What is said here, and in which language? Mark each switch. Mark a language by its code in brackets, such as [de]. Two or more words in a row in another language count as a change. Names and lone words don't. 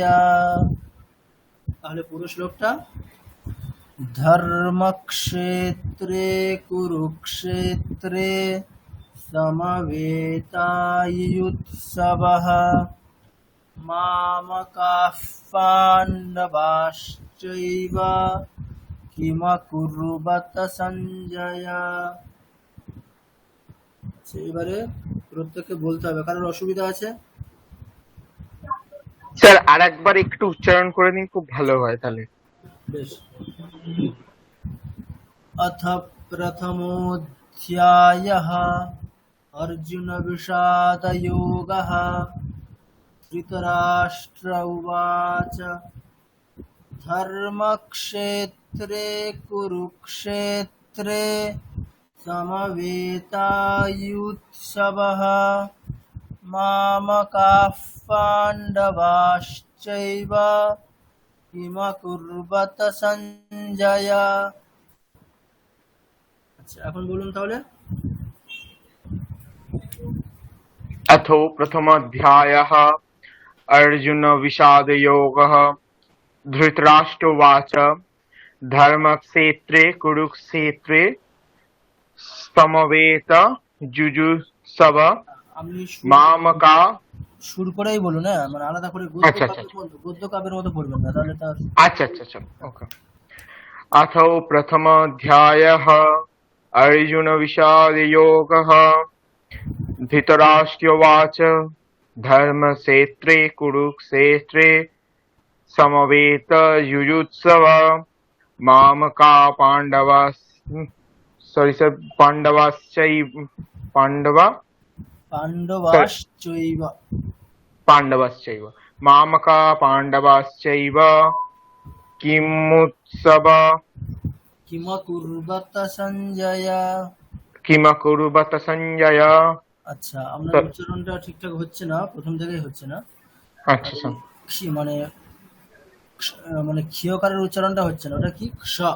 [bn] তাহলে পুরো শ্লোকটা, [sa] ধর্মক্ষেত্রে কুরুক্ষেত্রে সমবেতায়ুৎসবঃ মামকাঃ পাণ্ডবাশ্চৈব কিমা কুর্বত সঞ্জয়। [bn] এবারে প্রত্যেককে বলতে হবে, কারোর অসুবিধা আছে? স্যার আরেকবার একটু উচ্চারণ করে নিন, খুব ভালো হয় তাহলে। বেশ। [sa] अथ प्रथमोऽध्यायः अर्जुनविषादयोगः। धृतराष्ट्र उवाच धर्मक्षेत्रे कुरुक्षेत्रे समवेतायुत्सवः मामकाः पाण्डवाश्चैव किमा कुर्वत সঞ্জয়। [bn] আচ্ছা, এখন বলুন তাহলে। [sa] अथो प्रथमोऽध्यायः अर्जुन विषादयोगः। धृतराष्ट्रोवाच धर्मक्षेत्रे कुरुक्षेत्रे समवेतयुत्सव [bn] আপনি [sa] मामका। [bn] সুর করেই বলুন, হ্যাঁ, মানে আলাদা করে আচ্ছা, আচ্ছা। গদ্য কাব্যের মতো পড়বেন না, তাহলে তার। আচ্ছা আচ্ছা আচ্ছা ওকে। [sa] अथो प्रथमोऽध्यायः अर्जुन विषादयोगः। धृतराष्ट्रोवाच धर्मक्षेत्रे कुरुक्षेत्रे समवेतयुत्सव मामका पाण्डवाश्चैव मामका पाण्डवाश्चैव किमुत्सव কিমা কুর্বত সঞ্জয়। [bn] আচ্ছা, আপনার উচ্চারণটা ঠিকঠাক হচ্ছে না, প্রথম থেকেই হচ্ছে না। আচ্ছা স্যার, মানে মানে ক্ষীয়কারের উচ্চারণটা হচ্ছে না, ওটা কি ক্ষ।